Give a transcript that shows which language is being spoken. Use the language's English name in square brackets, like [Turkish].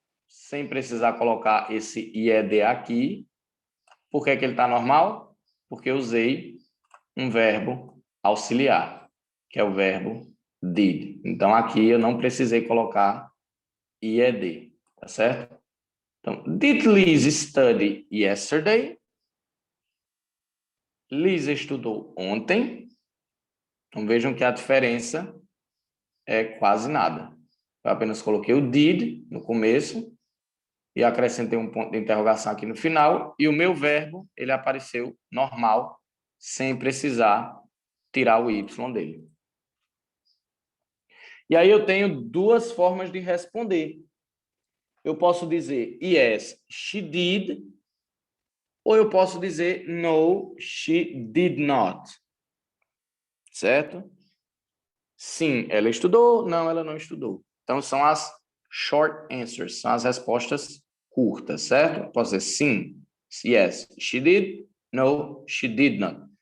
[Portuguese] sem precisar colocar esse IED aqui. Por que que ele está normal? Porque eu usei um verbo auxiliar, que é o verbo did. Então, aqui eu não precisei colocar IED, tá certo? [English] Então, did Liz study yesterday? [Portuguese] Liz estudou ontem. Então, vejam que a diferença é quase nada. Eu apenas coloquei o did no começo e acrescentei um ponto de interrogação aqui no final, e o meu verbo, ele apareceu normal, sem precisar tirar o Y dele. E aí eu tenho duas formas de responder. Eu posso dizer [English] yes, she did, [Portuguese] ou eu posso dizer [English] no, she did not. [Portuguese] Certo? Sim, ela estudou, não, ela não estudou. Então, são as short answers, são as respostas curtas, certo? Posso dizer sim, [English] yes, she did, no, she did not.